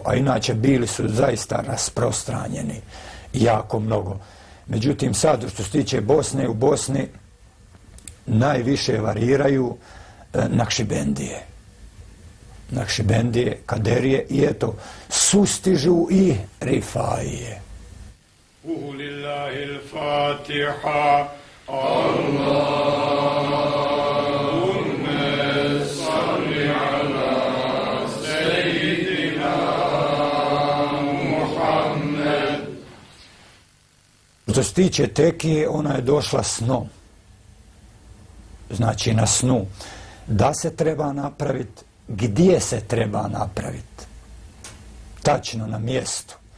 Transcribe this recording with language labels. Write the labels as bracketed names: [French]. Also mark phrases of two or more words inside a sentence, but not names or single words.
[Bosnian] A inače, bili su zaista rasprostranjeni jako mnogo. Međutim, sad, što se tiče Bosne, u Bosni najviše variraju Nakšibendije. Nakšibendije, Kaderije i eto, sustižu i rifaije. [Arabic] لله الفاتحة. اللهم صل على سيدنا محمد. [Bosnian] Što se tiče tekije, ona je došla snom. Znači na snu. Da se treba napraviti, gdje se treba napraviti. Tačno na mjestu.